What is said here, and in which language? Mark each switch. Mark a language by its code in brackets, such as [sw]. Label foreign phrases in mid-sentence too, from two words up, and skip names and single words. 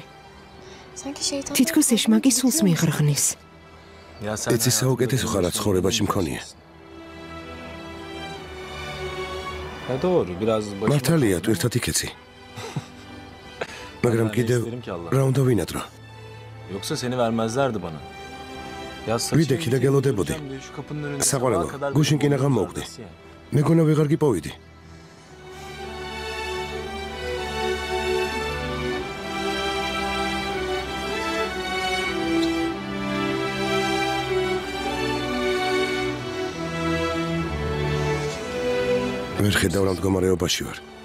[ka] თითქოს ეშმაკი სულს მიიღრღნის. ეცი საუკეთესო ხარ ცხოვრებაში მქონია. მართალია თუ ერთად იქეცი. მაგრამ კიდევ რა უნდა ვინადრო? [tr] Yoksa seni vermezlerdi bana. [ka] ვიდექი და გელოდებოდი. საყვარელო, გუშინ კი ნაღამ მოვკვდი. მეგონა ვეღარ გიპოვიდი. ვერ ხედავ რა მდგომარეობაში ვარ.